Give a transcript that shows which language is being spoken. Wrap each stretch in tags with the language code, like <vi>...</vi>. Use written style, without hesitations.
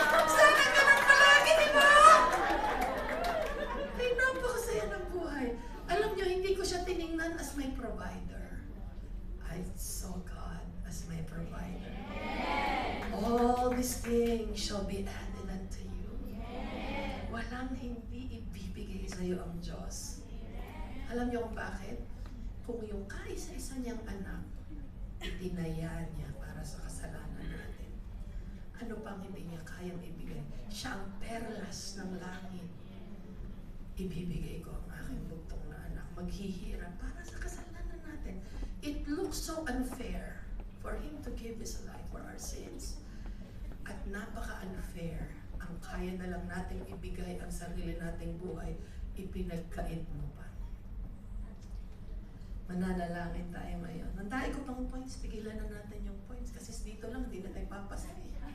<tl>Sana ganun palagi, di ba? Ay, napakasaya ng buhay. Alam niyo, hindi ko siya tiningnan</tl> <en>as my provider. I saw God as my provider. All these things shall be added unto you.</en> <tl>Walang hindi ibibigay sa'yo ang Diyos. Alam niyo kung bakit? kung yung kaisa-isa niyang anak, itinaya niya para sa kasalanan natin, ano pang hindi niya kayang ibigay? Siya ang perlas ng langit. Ibibigay ko ang aking bugtong na anak, maghihirap para sa kasalanan natin.</tl> <en>It looks so unfair for Him to give His life for our sins.</en> <tl>At napaka-unfair, ang kaya na lang nating ibigay ang sarili nating buhay, ipinagkait mo pa. Mananalangin tayo ngayon. Nandaig ko pang points, pigilan na natin yung points kasi dito lang, hindi na tayo papasa eh.</tl>